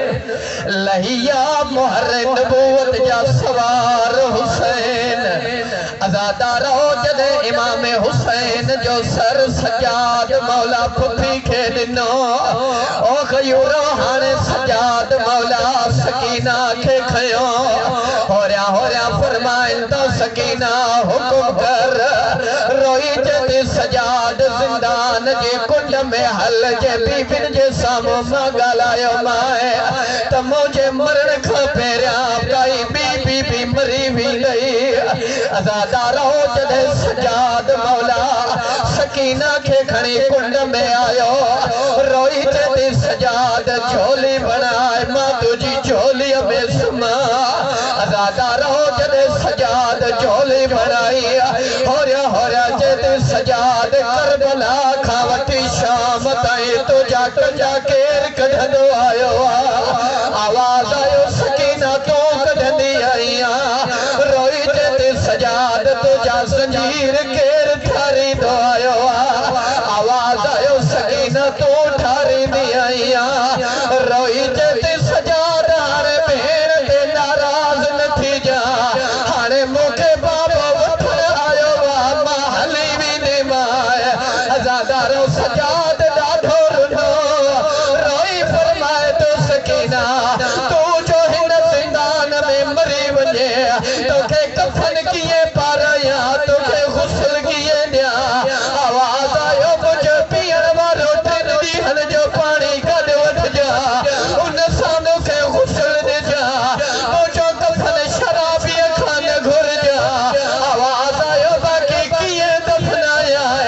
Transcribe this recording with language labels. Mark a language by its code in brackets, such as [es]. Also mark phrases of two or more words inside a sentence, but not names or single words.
[sd] लहिया मोहर नबूवत जा सवार हुसैन अज़ादारो जॾहिं इमाम हुसैन जो सर सजाद मौला फुफी खे ॾिनो ओ खयूरो हाणे सजाद मौला सकीना खे खयो होरिया फरमाइन तो सकीना हुकुम कर रोई जदी सजाद जिंदान जे कुंड में हल जे बीबिन जे सामो मां गालायो माए त मुझे मरण खां पहिरियां काई बीबी मरी भी नहीं अज़ादारो जॾहिं सजाद मौला सकीना के खणी कुंड में आयो रोई जदी सजाद झोली बनाए मां तुझी झोली में सुमा अज़ादारो जॾहिं सजाद झोली बनाई होरिया जदी सजाद करबला खां वठी शाम ताईं तुझा तुझा केर कढंदो आयो आवाज़ आयो सकीना तूं कढंदी आई रोई जदी सजाद तुझा ज़ंजीर केर ठारींदो आयो आवाज़ आयो सकीना तूं ठारींदी आई रोई जदी सजाद हाणे भेण ते नाराज़ न थी जा हाणे मूंखे बाबो वठण आयो मां हली वेंदी मां अज़ादारो सजाद ॾाढो रुनो रोई फरमाए तो सकीना तूं जो हिन ज़िंदान में मरी वञे तोखे कफन कीअं पारायां तोखे गुस्ल कीअं ॾियां आवाज़ आयो मुंहिंजो पीअण वारो टिन ॾींहंनि जो पाणी कढ वठिजा उन सां मूंखे गुस्ल ॾिजा मुंहिंजो कफन शराबीअ खां न घुरिजा आवाज़ आयो बाक़ी कीअं दफ़नाया